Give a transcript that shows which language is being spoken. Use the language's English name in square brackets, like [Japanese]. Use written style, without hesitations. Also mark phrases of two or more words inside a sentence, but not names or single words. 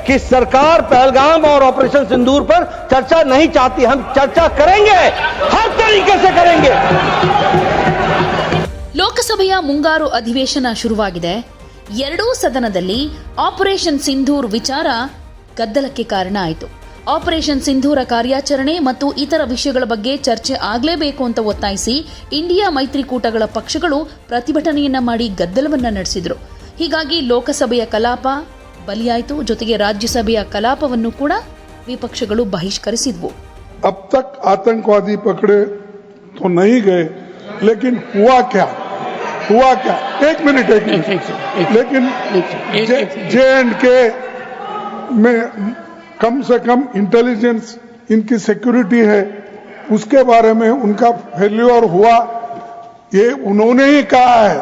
[Hindi] कि सरकार पहलगाम और ऑपरेशन सिंदूर पर चर्चा नहीं चाहती। हम चर्चा करेंगे, हर तरीके से करेंगे। [Kannada] ಲೋಕಸಭೆಯ ಮುಂಗಾರು ಅಧಿವೇಶನ ಶುರುವಾಗಿದೆ. ಎರಡೂ ಸದನದಲ್ಲಿ ಆಪರೇಷನ್ ಸಿಂಧೂರ್ ವಿಚಾರ ಗದ್ದಲಕ್ಕೆ ಕಾರಣ ಆಯಿತು. ಆಪರೇಷನ್ ಸಿಂಧೂರ ಕಾರ್ಯಾಚರಣೆ ಮತ್ತು ಇತರ ವಿಷಯಗಳ ಬಗ್ಗೆ ಚರ್ಚೆ ಆಗಲೇಬೇಕು ಅಂತ ಒತ್ತಾಯಿಸಿ ಇಂಡಿಯಾ ಮೈತ್ರಿಕೂಟಗಳ ಪಕ್ಷಗಳು ಪ್ರತಿಭಟನೆಯನ್ನ ಮಾಡಿ ಗದ್ದಲವನ್ನ ನಡೆಸಿದ್ರು. ಹೀಗಾಗಿ ಲೋಕಸಭೆಯ ಕಲಾಪ ಬಲಿಯಾಯಿತು. ಜೊತೆಗೆ ರಾಜ್ಯಸಭೆಯ ಕಲಾಪವನ್ನು ಕೂಡ ವಿಪಕ್ಷಗಳು ಬಹಿಷ್ಕರಿಸಿದ್ವು. [Hindi] अब तक आतंकवादी पकड़े तो नहीं गए, लेकिन हुआ क्या? एक मिनट लेकिन J&K में कम से कम इंटेलिजेंस इनकी सिक्योरिटी है, उसके बारे में उनका फेल्योर हुआ, ये उन्होंने ही कहा है।